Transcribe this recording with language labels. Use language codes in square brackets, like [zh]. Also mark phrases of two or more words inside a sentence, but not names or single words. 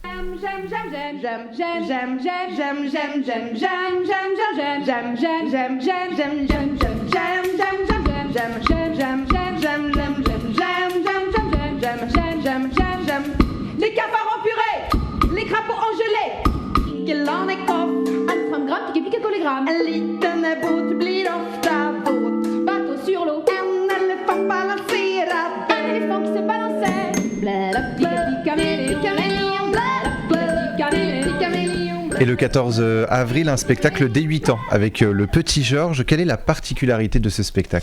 [fr] Les cafards en purée, les crapauds en gelée, Gelanekoff, Anfram Grapp, Pique Collegram, [sv] en liten båt blir ofta våt, [fr] bateau sur l'eau, [sv] en éléphant balancerad, [fr] un éléphant qui se balançait, blablabla, caméléon, blablabla, caméléon. Et le 14 avril, un spectacle dès 8 ans avec le petit Georges. Quelle est la particularité de ce spectacle ?